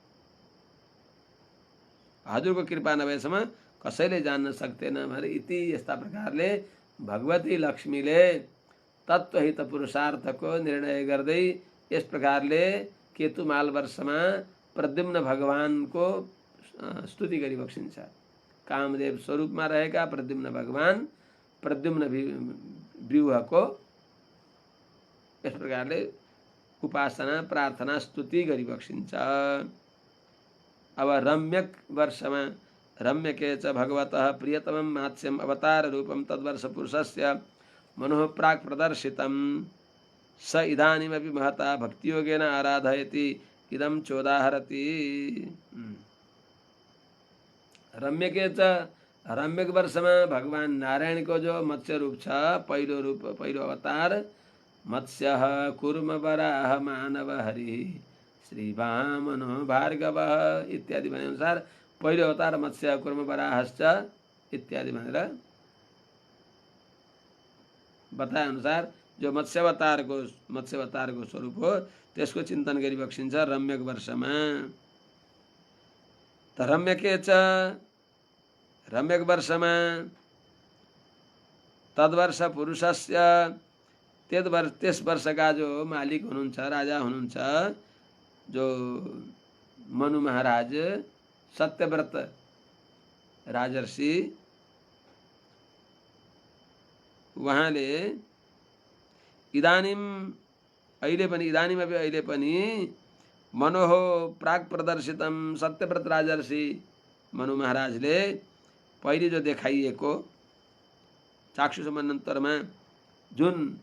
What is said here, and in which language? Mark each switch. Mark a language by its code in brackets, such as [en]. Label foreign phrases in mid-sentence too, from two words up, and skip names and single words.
[ne] हजुरको कृपा नभएसम्म कसैले जान्न सक्दैन भनेर इति यस्ता प्रकारले भगवती लक्ष्मीले तत्त्वहित पुरुषार्थको निर्णय गर्दै यस प्रकारले केतुमाल वर्षमा प्रद्युम्न भगवानको स्तुति गरी बक्सिन्छ। कामदेव स्वरूपमा रहेका प्रद्युम्न भगवान प्रद्युम्न व्यूहको यस प्रकारले उपासना प्रार्थना स्तुति गरी बक्सिन्छ। अब रम्यक वर्षमा [sa] रम्यके च भगवतः प्रियतमं मात्स्यम अवतार रूपम तद्वर्ष पुरुषस्य मनोः प्राक् प्रदर्शितम स इदानीमपि महता भक्तियोगेन आराधयति इदं चोदाहरति। रम्यके च [ne] रम्यक वर्षमा भगवान नारायणको जो मत्स्य रूप छ, पहिलो अवतार [sa] मत्स्य कुर्म वराह मानव हरि श्री वामनो भार्गव इत्यादि [ne] भने अनुसार पहिलो अवतार [sa] मत्स्य कुर्म वराहश्च इत्यादि [ne] भनेर बताए अनुसार जो मत्स्य अवतारको स्वरूप हो त्यसको चिन्तन गरी बक्सिन्छ रम्यक वर्षमा। [sa] त रम्यके च [ne] रम्यक वर्षमा [sa] तद्वर्ष पुरुषस्य [ne] त्यस वर्षका जो मालिक हुनुहुन्छ, राजा हुनुहुन्छ, जो मनु महाराज सत्यव्रत राजर्षि, उहाँले अहिले पनि [sa] मनोहो प्राग प्रदर्शितम [ne] सत्यव्रत राजर्षि मनु महाराजले पहिले जो देखाइएको चाक्षुष मन्वन्तरमा जुन